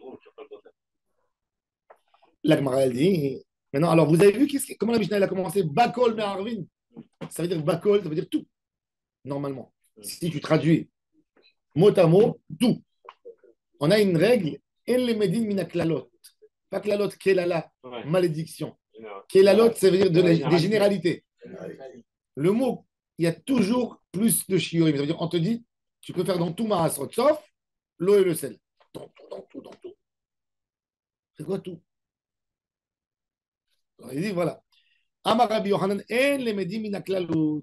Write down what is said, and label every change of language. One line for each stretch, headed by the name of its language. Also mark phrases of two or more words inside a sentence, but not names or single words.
French: La Gemara, elle dit. Maintenant, alors vous avez vu comment la Mishnah elle a commencé?
Hebrew: בכל מערבין.
French: Ça veut dire Bakol, ça veut dire tout. Normalement. Si tu traduis mot à mot, tout. On a une règle.
Hebrew: אין למדין מן הכללות. Pas כללות, קללה,
French: malédiction. Kelalot, ça veut dire des généralités. Le mot, il y a toujours plus de shiurim. Ça veut dire, on te dit, tu peux faire dans tout Maasrot, sauf l'eau et le sel. Dans tout. C'est quoi tout? Alors, il dit, voilà.
Hebrew: אמר רבי יוחנן, אין למדין מן הכללות.